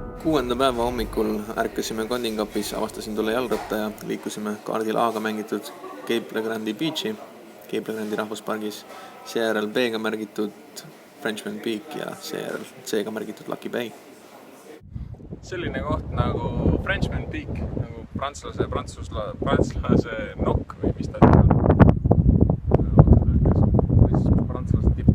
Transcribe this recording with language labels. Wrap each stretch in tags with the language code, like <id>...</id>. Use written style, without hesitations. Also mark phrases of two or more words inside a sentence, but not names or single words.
<et>6. päeva hommikul ärkasime kondingapis, avastasin tolle jalgratta ja liikusime kaardil A-ga mängitud Cape Le Grandi Beachi, Cape Le Grandi rahvuspargis, seejärel B-ga märgitud Frenchman Peak ja seejärel C-ga märgitud Lucky Bay. Selline koht nagu Frenchman Peak, nagu prantslase nokk või mis ta on. Või siis prantslase tipp.</et>